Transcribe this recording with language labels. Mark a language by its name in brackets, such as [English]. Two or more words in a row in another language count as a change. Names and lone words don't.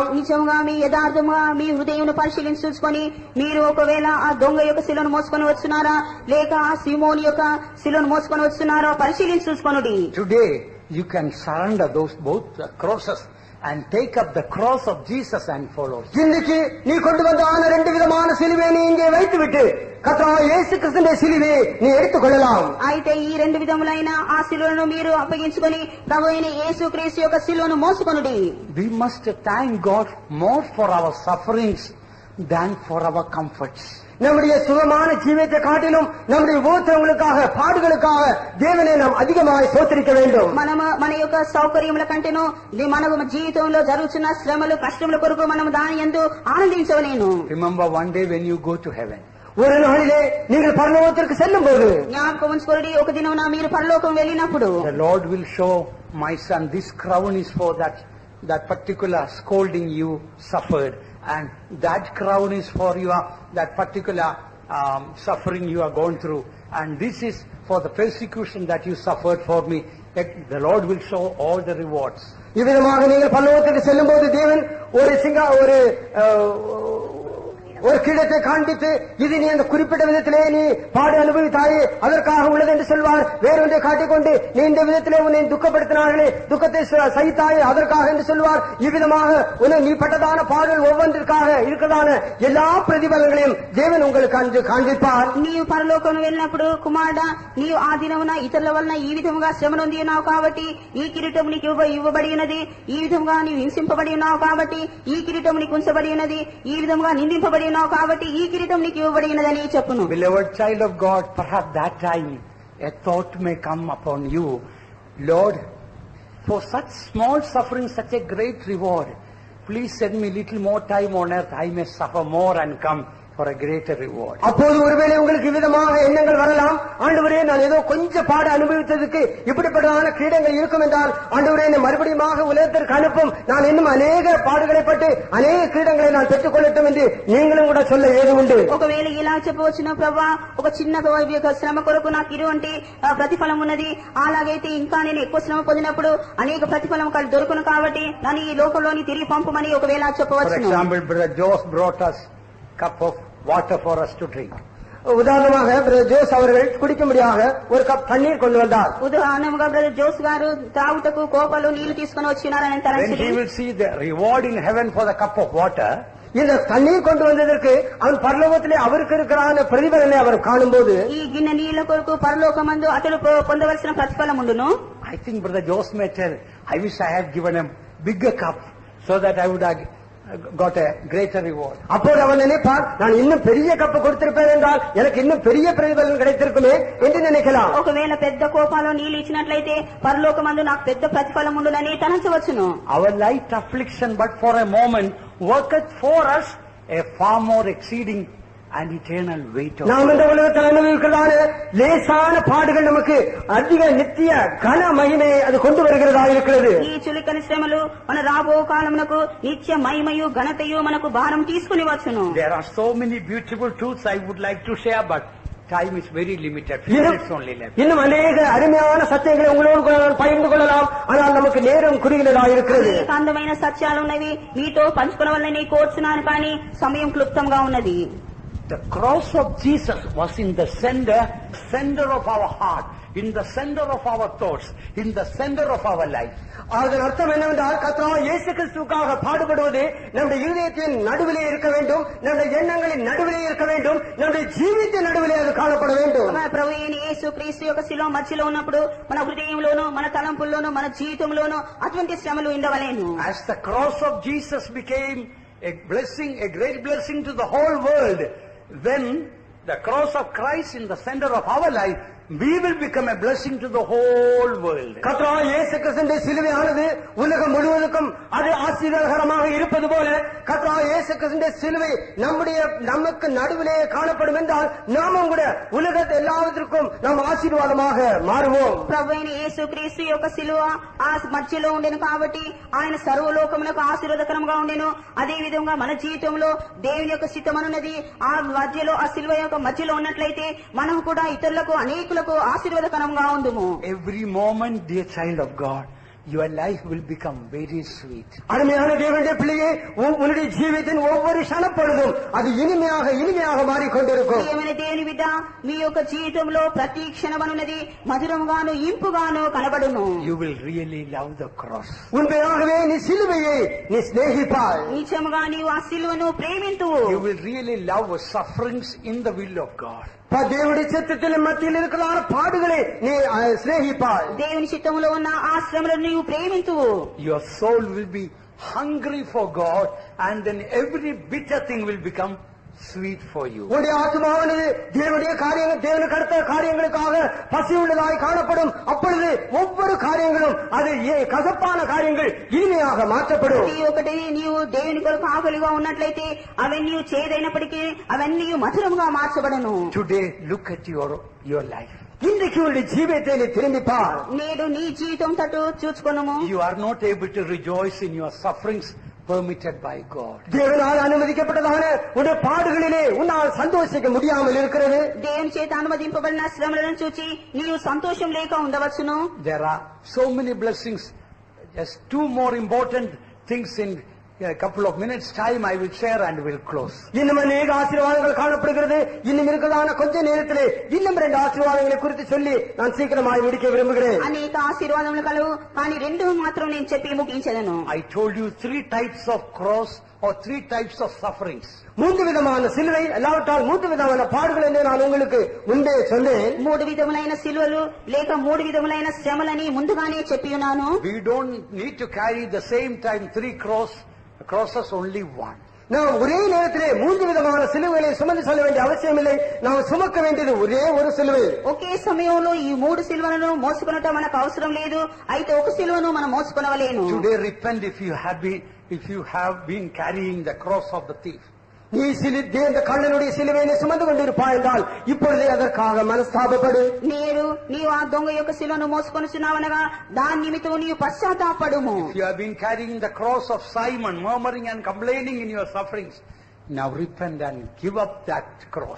[Telugu] నిజంగా మీ యథార్థంగా మీ హృదయం పరిశీలించి చూసుకొని మీరు ఒకవేళ ఆ దొంగ యొక్క శిలను మోసుకొని వస్తున్నారా లేక ఆ సీమోని యొక్క శిలను మోసుకొని వస్తున్నారో పరిశీలించి చూసుకొనుడి. [English] Today, you can surrender those both crosses and take up the cross of Jesus and follow. [Tamil] இன்றைக்கு நீ கொண்டு வந்த ரெண்டு விதமான சிலுவை நீ இங்கே வைத்துவிட்டு கர்த்தராகிய இயேசு கிறிஸ்துவின் சிலுவையை நீ எடுத்துக் கொள்ளலாம். [Telugu] అయితే ఈ రెండు విధములైన ఆ శిలువను మీరు అప్పగించుకొని ప్రభువైన యేసుక్రీస్తు యొక్క శిలువను మోసుకొనుడి. [English] We must thank God more for our sufferings than for our comforts. [Tamil] நம்முடைய சுகமான ஜீவியத்தை காட்டிலும் நம்முடைய உபத்திரவங்களுக்காக பாடுகளுக்காக தேவனை நாம் அதிகமாக ஸ்தோத்திரிக்க வேண்டும். [Telugu] మన యొక్క సౌకర్యముల కంటేను మన జీవితంలో జరుగుతున్న శ్రమలు కష్టముల కొరకు మనం దాని యందు ఆనందించవలేను. [English] Remember one day when you go to heaven. [Tamil] ஒரு நாளிலே நீங்கள் பரலோகத்திற்கு செல்லும் போது [Telugu] జ్ఞాపకం ఉంచుకోండి, ఒక దినమున మీరు పరలోకం వెళ్ళినప్పుడు [English] The Lord will show, my son, this crown is for that particular scolding you suffered, and that crown is for that particular suffering you are going through, and this is for the persecution that you suffered for me. The Lord will show all the rewards. [Tamil] இவ்விதமாக நீங்கள் பரலோகத்திற்கு செல்லும் போது தேவன் ஒரு கிடத்தை காண்பித்து இது நீ அந்த குறிப்பிட்ட விதத்திலே நீ பாடு அனுபவித்தாயே அதற்காக உள்ளது என்று சொல்வார். வேறொன்றை காட்டிக்கொண்டு நீ இந்த விதத்திலே உன்னை துக்கப்படுத்தினார்களே துக்கத்தை சகித்தாயே அதற்காக என்று சொல்வார். இவ்விதமாக உன்னை நீ பட்டதான பாடல் ஒவ்வொன்றிற்காக இருக்கிறதான எல்லா பிரதிபலங்களையும் தேவன் உங்களுக்கு அன்று காண்பிப்பார். [Telugu] నీవు పరలోకం వెళ్ళినప్పుడు కుమారుడా నీవు ఆ దినమున ఇతరుల వలన ఈ విధముగా శ్రమ నొంది ఉన్నావు కాబట్టి ఈ కిరీటం నీకు ఇవ్వబడి ఉన్నది, ఈ విధంగా నీవు హింసింపబడి ఉన్నావు కాబట్టి ఈ కిరీటం నీకు ఉంచబడి ఉన్నది, ఈ విధంగా నిందింపబడి ఉన్నావు కాబట్టి ఈ కిరీటం నీకు ఇవ్వబడి ఉన్నదని చెప్పును. [English] Beloved child of God, perhaps that time a thought may come upon you, Lord, for such small suffering, such a great reward, please send me little more time on earth, I may suffer more and come for a greater reward. [Tamil] அப்போது ஒருவேளை உங்களுக்கு விதமாக எண்ணங்கள் வரலாம். ஆண்டவரே, நான் ஏதோ கொஞ்சம் பாடு அனுபவித்ததுக்கு இப்படிப்பட்டதான கிரீடங்கள் இருக்கும் என்றால் ஆண்டவரே என்னை மறுபடியும் உலகத்திற்கு அனுப்பும், நான் இன்னும் அநேக பாடுகளை பட்டு அநேக கிரீடங்களை நான் பெற்றுக் கொள்ளட்டும் என்று நீங்களும் கூட சொல்ல ஏது உண்டு. [Telugu] ఒకవేళ ఇలా చెప్పవచ్చును, ప్రభా ఒక చిన్న శ్రమ కొరకు నాకు ఇటువంటి ప్రతిఫలం ఉన్నది, అలాగైతే ఇంకా నేను ఎక్కువ శ్రమ పొందినప్పుడు అనేక ప్రతిఫలం దొరుకును కాబట్టి నన్ను ఈ లోకంలోని తిరిగి పంపమని ఒకవేళ చెప్పవచ్చు. [English] For example, Brother Jose brought us cup of water for us to drink. [Tamil] உதாரணமாக பிரதர் ஜோஸ் அவர்கள் குடிக்கும்படியாக ஒரு கப் தண்ணீர் கொண்டு வந்தார். [Telugu] ఉదాహరణగా బ్రదర్ జోస్ గారు తాగుటకు కోపలు నీళ్లు తీసుకొని వచ్చినారని [English] When [Telugu] తలంచి [English] he will see the reward in heaven for the cup of water, [Tamil] இந்த தண்ணீர் கொண்டு வந்ததற்கு அவன் பரலோகத்திலே அவருக்கு இருக்கிற பிரதிபலனை அவர் காணும்போது [Telugu] ఈ గిన్నె నీళ్ల కొరకు పరలోకమందు అతడు పొందవలసిన ప్రతిఫలం ఉండును. [English] I think Brother Jose may tell, I wish I had given him bigger cup so that I would have got a greater reward. [Tamil] அப்போது அவன் நினைப்பார், நான் இன்னும் பெரிய கப்பு கொடுத்திருப்பேன் என்றால் எனக்கு இன்னும் பெரிய பிரதிபலன் கிடைத்திருக்குமே என்று நினைக்கலாம். [Telugu] ఒకవేళ పెద్ద కోపాలో నీళ్లు ఇచ్చినట్లయితే పరలోకమందు నాకు పెద్ద ప్రతిఫలం ఉండునని తలంచవచ్చును. [English] Our light affliction but for a moment worketh for us a far more exceeding and eternal weight of [Tamil] நாம் இந்த உலகத்தில் அனுபவிக்கிறதான லேசான பாடுகள் நமக்கு அதிக நித்திய கன மகிமையை அது கொண்டு வருகிறதா இருக்கிறது. [Telugu] ఈ చులికని శ్రమలు మన రాబో కాలమునకు నిత్య మహిమయు ఘనతయు మనకు భారం తీసుకుని వచ్చును. [English] There are so many beautiful truths I would like to share, but time is very limited. Few minutes only left. [Tamil] இன்னும் அநேக அருமையான சத்தியங்களை உங்களோடு கூட பகிர்ந்து கொள்ளலாம், ஆனால் நமக்கு நேரம் குறுகினதா இருக்கிறது. [Telugu] అందమైన సత్యాలు ఉన్నవి మీతో పంచుకోవాలని కోరుచున్నాను, కానీ సమయం క్లుప్తంగా ఉన్నది. [English] The cross of Jesus was in the center of our heart, in the center of our thoughts, in the center of our life. [Tamil] அதன் அர்த்தம் என்னவென்றால் கர்த்தராகிய இயேசு கிறிஸ்துவுக்காக பாடுபடுவது நம்முடைய இதயத்தின் நடுவிலே இருக்க வேண்டும், நம்முடைய எண்ணங்களின் நடுவிலே இருக்க வேண்டும், நம்முடைய ஜீவித்தின் நடுவிலே அது காணப்பட வேண்டும். [Telugu] మన ప్రభు అయిన యేసు క్రీస్తు యొక్క శిలువ మధ్యలో ఉన్నప్పుడు మన హృదయంలోను మన తలంపుల్లోను మన జీవితంలోను అటువంటి శ్రమలు ఉండవలేను. [English] As the cross of Jesus became a blessing, a great blessing to the whole world, when the cross of Christ in the center of our life, we will become a blessing to the whole world. [Tamil] கர்த்தராகிய இயேசு கிறிஸ்துவின் சிலுவையானது உலகம் முழுவதுக்கும் அது ஆசீர்வாதகரமாக இருப்பது போல கர்த்தராகிய இயேசு கிறிஸ்துவின் சிலுவை நமக்கு நடுவிலே காணப்படும் என்றால் நாமும் கூட உலகத்தை எல்லாவற்றிற்கும் நாம் ஆசீர்வாதமாக மாறுவோம். [Telugu] ప్రభు అయిన యేసు క్రీస్తు యొక్క శిలువ ఆ మధ్యలో ఉండెను కాబట్టి ఆయన సర్వలోకమునకు ఆశీర్వాదకరంగా ఉండెను. అదే విధంగా మన జీవితంలో దేవుని యొక్క చిత్తమనున్నది ఆ మధ్యలో ఆ శిలువ యొక్క మధ్యలో ఉన్నట్లయితే మనం కూడా ఇతరులకు అనేకులకు ఆశీర్వాదకరంగా ఉందుము. [English] Every moment, dear child of God, your life will become very sweet. [Tamil] அருமையான தேவனுடைய பிள்ளையே, உன்னுடைய ஜீவித்தின் ஒவ்வொரு க்ஷணப்பொழுதும் அது இனிமையாக மாறிக்கொண்டிருக்கும். [Telugu] ప్రియమైన దేవుని బిడ్డ, మీ యొక్క జీవితంలో ప్రతి క్షణమనున్నది మధురంగాను ఇంపుగాను కనబడును. [English] You will really love the cross. [Tamil] உண்மையாகவே நீ சிலுவையை நீ சிநேகிப்பாய். [Telugu] నిజముగా నీవు ఆ శిలువను ప్రేమింతువు. [English] You will really love sufferings in the will of God. [Tamil] தேவுடி சித்தத்தின் மத்யலோ இருக்கிற பாடுகளை நீ சிநேகிப்பாய். [Telugu] దేవుని చిత్తములో ఉన్న ఆ శ్రమలను నీవు ప్రేమింతువు. [English] Your soul will be hungry for God, and then every bitter thing will become sweet for you. [Tamil] உன்னுடைய ஆத்மாவானது தேவனுடைய காரியங்கள், தேவனுக்கு அடுத்த காரியங்களுக்காக பசி உள்ளதாய் காணப்படும். அப்பொழுது ஒவ்வொரு காரியங்களும் அது கசப்பான காரியங்கள் இனிமையாக மாற்றப்படும். [Telugu] ప్రతి ఒక్కటి నీవు దేవుని కొరకు ఆకలిగా ఉన్నట్లయితే అవన్నీ చేదైనప్పటికీ అవన్నీ మధురంగా మార్చబడను. [English] Today, look at your life. [Tamil] இன்றைக்கு உன்னுடைய ஜீவியத்தை நீ திரும்பி பார். [Telugu] నేడు నీ జీవితం తట్టు చూచుకొనుము. [English] You are not able to rejoice in your sufferings permitted by God. [Tamil] தேவனால் அனுமதிக்கப்பட்டதான உன்னுடைய பாடுகளிலே உன்னால் சந்தோஷிக்க முடியாமல் இருக்கிறது. [Telugu] దేవుని చేత అనుమతింపబడిన శ్రమలను చూచి నీవు సంతోషం లేక ఉండవచ్చును. [English] There are so many blessings. Just two more important things in a couple of minutes time I will share and will close. [Tamil] இன்னும் அநேக ஆசீர்வாதங்கள் காணப்படுகிறது. இன்னும் இருக்கிறதான கொஞ்ச நேரத்திலே இன்னும் 2 ஆசீர்வாதங்களை குறித்து சொல்லி நான் சீக்கிரமாய் முடிக்க விரும்புகிறேன். [Telugu] అనేక ఆశీర్వాదములు కలవు, కానీ 2 మాత్రం నేను చెప్పి ముగించెదను. [English] I told you 3 types of cross or 3 types of sufferings. [Tamil] 3 விதமான சிலுவை, அல்லாவிட்டால் 3 விதமான பாடுகள் என்று நான் உங்களுக்கு முன்பே சொன்னேன். [Telugu] 3 విధములైన సిలువలు లేక 3 విధములైన శ్రమలని ముందుగానే చెప్పి ఉన్నాను. [English] We don't need to carry the same time 3 crosses, only one. [Tamil] நாம் ஒரே நேரத்திலே 3 விதமான சிலுவைகளை சுமந்து செல்ல வேண்டிய அவசியமில்லை. நாம் சுமக்க வேண்டியது ஒரே ஒரு சிலுவை. [Telugu] ఒకే సమయంలో ఈ 3 సిలువలను మోసుకొనటం మనకు అవసరం లేదు. అయితే ఒక సిలువను మనం మోసుకొనవలేను. [English] Today repent if you have been carrying the cross of the thief. [Tamil] நீ இந்த கள்ளனுடைய சிலுவையை சுமந்து கொண்டிருப்பாய் என்றால் இப்பொழுதே அதற்காக மனஸ்தாபப்படு. [Telugu] నీవు ఆ దొంగ యొక్క శిలువను మోసుకొనుచున్నావనగా దాని నిమిత్తం నీవు పశ్చాత్తాపడుము. [English] If you have been carrying the cross of Simon, murmuring and complaining in your sufferings, Now repent and give up that cross.